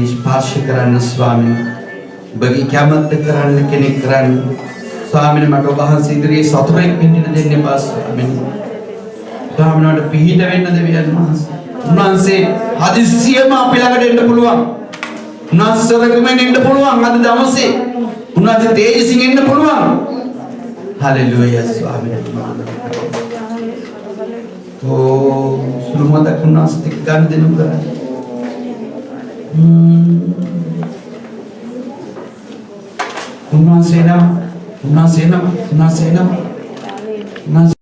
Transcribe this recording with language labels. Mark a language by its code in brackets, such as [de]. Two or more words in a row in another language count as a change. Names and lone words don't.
[si] ස්පර්ශ කරන්න ස්වාමීනි ඔබගේ කැමැත්ත කරන්න කෙනෙක් කරන්න ස්වාමීනි මට ඔබ වහන්සේ ඉදිරියේ සතුටෙන් වෙන්න දෙන්න එපා ස්වාමීනි ස්වාමීනි මට පිහිට වෙන්න දෙවියන් වහන්සේ උන්වහන්සේ හදිස්සියම අපි ළඟට එන්න පුළුවන් උන්වහන්සේ සදකමෙන් එන්න පුළුවන් අද දවසේ උන්වහන්සේ තේජසින් එන්න පුළුවන් Haleluya Swami. Oh, sulumata kuna stik kan din ba? Kuna sena.